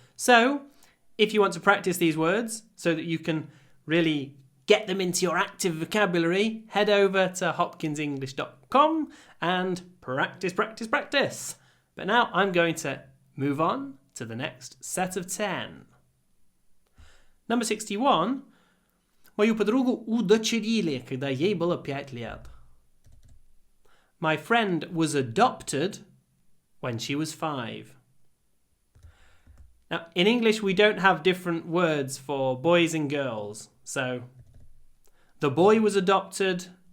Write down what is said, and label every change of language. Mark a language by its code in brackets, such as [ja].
[en] So, if you want to practice these words so that you can really get them into your active vocabulary, head over to hopkinsenglish.com and practice, practice, practice. But now I'm going to move on to the next set of 10. Number 61. [ru] Мою подругу удочерили, когда ей было 5 лет. [en] My friend was adopted when she was 5. Now, in English, we don't have different words for boys and girls. So, the boy was adopted.